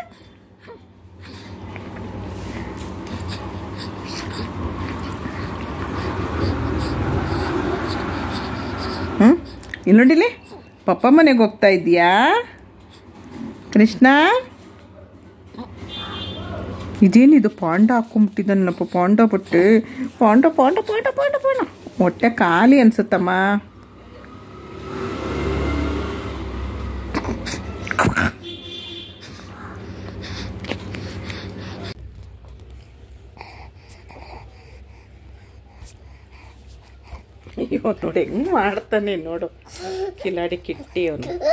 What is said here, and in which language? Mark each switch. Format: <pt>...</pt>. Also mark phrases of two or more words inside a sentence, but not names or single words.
<kn>ಇಲ್ಲಿ ನೋಡಿಲಿ, ಪಪ್ಪ ಮನೆಗೆ ಹೋಗ್ತಾ ಇದೀಯಾ ಕೃಷ್ಣ? ಇದೇನಿದು ಪಾಂಡ ಹಾಕೊಂಬಿಟ್ಟಿದ್ದಾನಪ್ಪ, ಪಾಂಡ ಬಟ್ಟೆ. ಪಾಂಡ ಪಾಂಡ ಪಾಂಡ ಪಾಂಡ ಪಾಂಡ ಹೊಟ್ಟೆ ಖಾಲಿ ಅನ್ಸುತ್ತಮ್ಮ. ಅಯ್ಯೋ ನೋಡಿ ಹೆಂಗ್ ಮಾಡ್ತಾನೆ ನೋಡು, ಕಿಲಾಡಿ ಕಿಟ್ಟಿ ಅವನು.</kn>